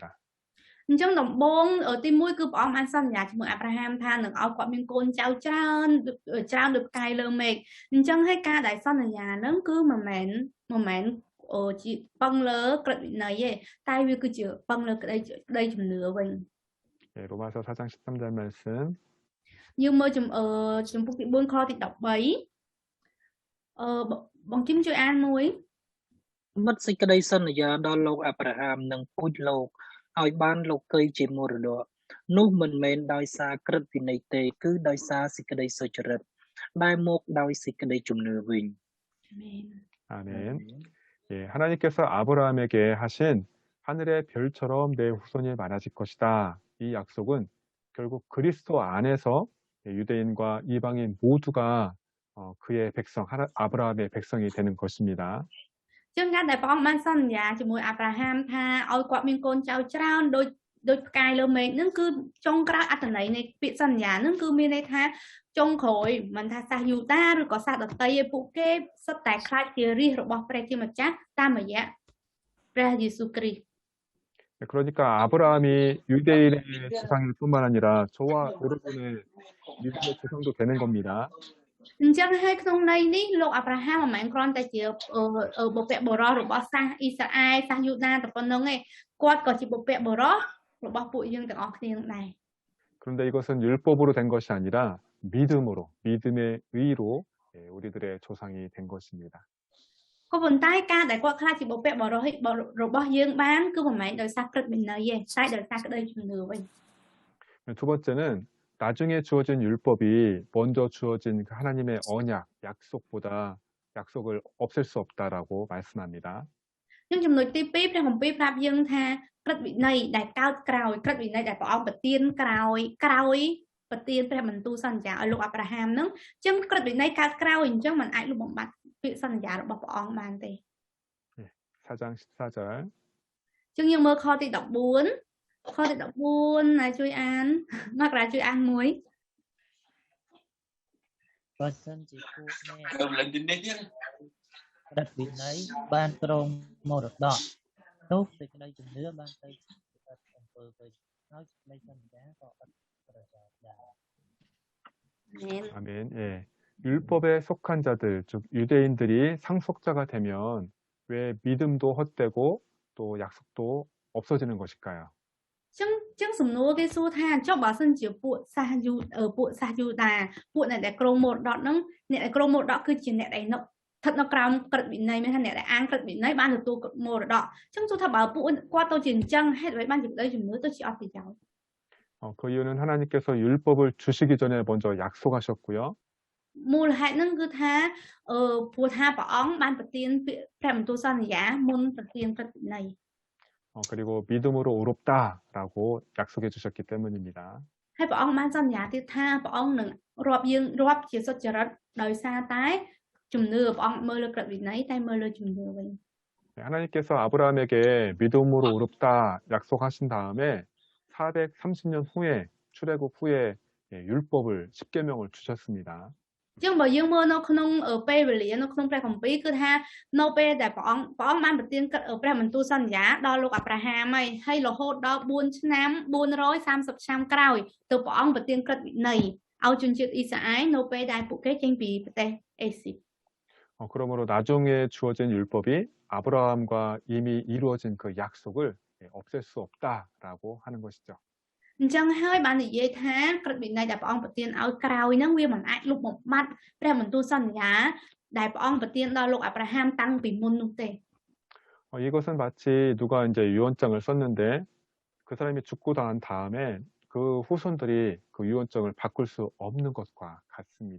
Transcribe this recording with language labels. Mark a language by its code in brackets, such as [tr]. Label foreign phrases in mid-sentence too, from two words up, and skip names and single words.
[km] អញ្ចឹងដំបូងទី1គឺព្រះអង្គបានសន្យាជាមួយអាប់រ៉ាហាមថានឹងឲ្យគាត់មានកូនចៅច្រើនដូចផ្កាយលើមេឃអញ្ចឹងហើយការដែលសន្យាហ្នឹងគឺមិនមែនជាពឹងលើក្រឹតវិន័យទេតែវាគឺជាពឹងលើក្តីជំនឿវិញ [ko] 로마서 4장 13절 말씀 [km] យើងមើលចំពុកទី4ខទី13បងគឹមជួយអានមួយ មិត្តសេចក្តីសន្យាដល់លោកអាប់រ៉ាហាមនិងពូជលោកឲ្យបានលោកីជាមរតកនោះមិនមែនដោយសារក្រឹតវិន័យទេគឺដោយសារសេចក្តីសុចរិតដែលមកដោយសេចក្តីជំនឿវិញ [ko] 아멘. 하나님께서 아브라함에게 하신 하늘의 별처럼 내 후손이 많아질 것이다. 이 약속은 결국 그리스도 안에서 유대인과 이방인 모두가 그의 백성, 아브라함의 백성이 되는 것입니다. [km] ចឹងការដែលព្រះអង្គបានសន្យាជាមួយអាប់រ៉ាហាមថាឲ្យគាត់មានកូនចៅច្រើនដូចផ្កាយលើមេឃហ្នឹងគឺចុងក្រោយអត្ថន័យនៃពាក្យសន្យាហ្នឹងគឺមានន័យថាចុងក្រោយមិនថាសាសយូដាឬក៏សាសដតីឯពួកគេសុទ្ធតែខ្លាចជារាជរបស់ព្រះជាម្ចាស់តាមរយៈព្រះយេស៊ូវគ្រីស្ទ [ko] 그러니까 아브라함이 유대인의 조상일 뿐만 아니라 저와 여러분의 유대인의 조상도 되는 겁니다. [km] អញ្ចឹងហើយក្នុងន័យនេះលោកអាប់រ៉ាហាមមិនមែនគ្រាន់តែជាបុព្វបុរសរបស់សាសអ៊ីស្រាអែលសាសយូដាតែប៉ុណ្្នឹងទេគាត់ក៏ជាបុព្វបុរសរបស់ពួកយើងទាំងអស់គ្នានឹងដែរ [ko] 그런데 이것은 율법으로 된 것이 아니라 믿음으로, 믿음의 의로 예, 우리들의 조상이 된 것입니다. [km] ក៏ប៉ុន្តែការដែលគាត់ខ្លាចជាបុព្វបុរសរបស់យើងបានគឺមិនមែនដោយសារក្រឹតវិន័យទេតែដោយសារក្តីជំនឿវិញ [ko] 두 번째는 나중에 주어진 율법이 먼저 주어진 그 하나님의 언약, 약속보다 약속을 없앨 수 없다라고 말씀합니다. [km] នឹងចំណុចទី2ព្រះគម្ពីរប្រាប់យើងថាក្រឹតវិន័យដែលកើតក្រោយក្រឹតវិន័យដែលព្រះអង្គប្រទានក្រោយប្រទានព្រះបន្ទូលសន្យាឲ្យលោកអាប់រ៉ាហាមហ្នឹងអញ្ចឹងក្រឹតវិន័យកើតក្រោយអញ្ចឹងมันអាចលុបបំបាត់ពាក្យសន្យារបស់ព្រះអង្គបានទេ [ko] 4장 14절 [km] អញ្ចឹងយើងមើលខទី14ខទី14ណាជួយអានមករាជួយអានមួយ បើសិនជាពួកអ្នកក្រឹតវិន័យបានក្រងមរតកនោះសេចក្តីជំនឿបានទៅជាឥតអំពើវិញហើយសេចក្តីសន្យាក៏ឥតប្រសើរដែរ [ko] 아멘. 예. 율법에 속한 자들, 즉 유대인들이 상속자가 되면 왜 믿음도 헛되고 또 약속도 없어지는 것일까요? [km] អញ្ចឹងសំណួរគេសួរថាចុះបើសិនជាពួកសាសយូដាពួកអ្នកដែលក្រងមរតកហ្នឹងអ្នកដែលក្រងមរតកគឺជាអ្នកដែលស្ថិតនៅក្រោមក្រឹតវិន័យមានថាអ្នកដែលអានក្រឹតវិន័យបានទទួលមរតកអញ្ចឹងសួរថាបើពួកគាត់ទៅជាអញ្ចឹងហេតុអ្វីបានជាក្តីជំនឿទៅជាអត់ប្រយោជន៍ [ko] 그 이유는 하나님께서 율법을 주시기 전에 먼저 약속하셨고요. [km] មូលហេតុហ្នឹងគឺថាព្រោះថាព្រះអង្គបានប្រទានព្រះបន្ទូលសន្យាមុនប្រទានក្រឹតវិន័យ [ko] 그리고 믿음으로 의롭다라고 약속해 주셨기 때문입니다. [km] ហើយព្រះអង្គបានសន្យាទៀតថាព្រះអង្គនឹងរាប់ជាសុចរិតដោយសារតែជំនឿព្រះអង្គមើលលើក្រឹតវិន័យតែមើលលើជំនឿវិញ [ko] 하나님께서 아브라함에게 믿음으로 의롭다 약속하신 다음에 430년 후에 출애굽 후에 율법을 10계명을 주셨습니다. [km] អញ្ចឹងបើយើងមើលនៅក្នុងពេលវេលានៅក្នុងព្រះគម្ពីរគឺថានៅពេលដែលព្រះអង្គបានប្រទានព្រះបន្ទូលសន្យាដល់លោកអាប់រ៉ាហាមហើយរហូតដល់4ឆ្នាំ430ឆ្នាំក្រោយទៅព្រះអង្គប្រទានក្រឹតវិន័យឲ្យជនជាតិអ៊ីស្រាអែលនៅពេលដែលពួកគេចេញពីប្រទេសអេស៊ីប [ko] 그러므로 나중에 주어진 율법이 아브라함과 이미 이루어진 그 약속을 없앨 수 없다라고 하는 것이죠. [km] អញ្ចឹងហើយបាននិយាយថាក្រឹតវិន័យដែលព្រះអង្គប្រទានឲ្យក្រោយហ្នឹងវាមិនអាចលុបបំបាត់ព្រះបន្ទូលសន្យាដែលព្រះអង្គប្រទានដល់លោកអាប់រ៉ាហាមតាំងពីមុននោះទេ [ko] 이것은 마치 누가 이제 유언장을 썼는데 그 사람이 죽고 난 다음에 그 후손들이 그 유언장을 바꿀 수 없는 것과 같습니다.